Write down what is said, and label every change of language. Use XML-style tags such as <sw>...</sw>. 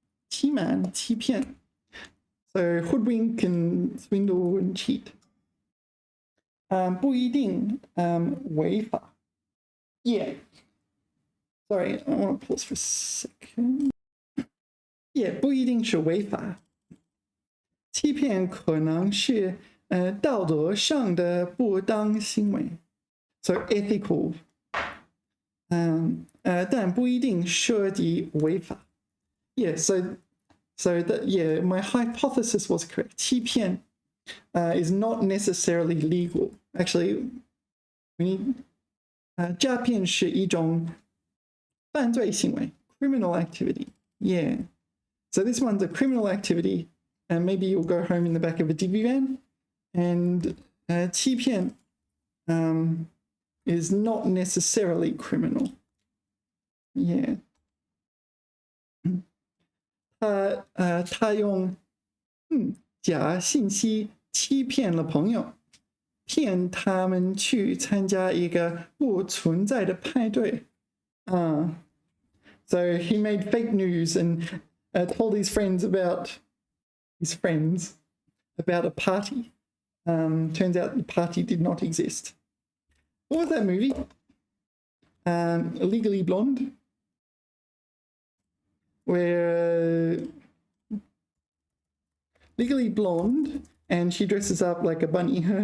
<zh>欺瞒, 欺骗.</zh> <en>So hoodwink and swindle and cheat.</en> <zh>不一定违法.Yeah.</zh> <en>Sorry, I want to pause for a second.</en> <zh>Yeah, 不一定是违法。欺骗可能是道德上的不当行为 ，</zh> <en>so ethical，</en> <zh>但不一定涉及违法。</zh> <en>Yeah, so that yeah, my hypothesis was correct. 欺骗 is not necessarily legal. Actually, we need</en> <zh>诈骗是一种犯罪行为</zh> <en>criminal activity. Yeah. So this one's a criminal activity, and maybe you'll go home in the back of a divvy van. And 欺骗 is not necessarily criminal. Yeah.</en> <zh>他用假信息欺骗了朋友，骗他们去参加一个不存在的派对。</zh> <en>So he made fake news and told his friends about a party. Turns out the party did not exist. What was that movie? Legally Blonde, where Legally Blonde, and she dresses up like a bunny.</en>